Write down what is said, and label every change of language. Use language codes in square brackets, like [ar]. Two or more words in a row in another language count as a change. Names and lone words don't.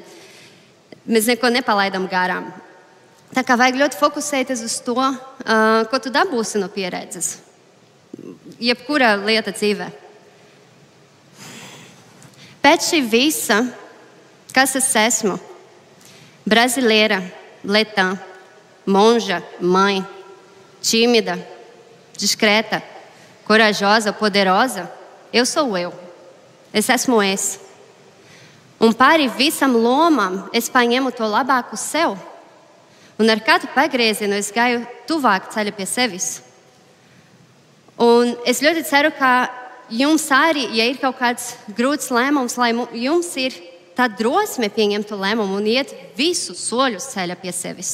[lv] Mēs neko nepalaidām garām. Tā kā vajag ļoti fokusēties uz to, ko tu dabūsi no pieredzes. Jebkura lieta dzīvē. Pēc šī visa, kas es esmu? [pt] Brasileira, letã, monja, mãe, tímida, discreta, corajosa, poderosa. Eu sou eu. [lv] Es esmu es. Un pāri visam lomam es paņemu to labāku sev. Un ar katru pagriezienu es gāju tuvāk ceļa pie sevis. Un es ļoti ceru, ka jums arī, ja ir kaut kāds grūts lēmums, lai jums ir tā drosme pieņemt to lēmumu un iet visus soļus ceļa pie sevis.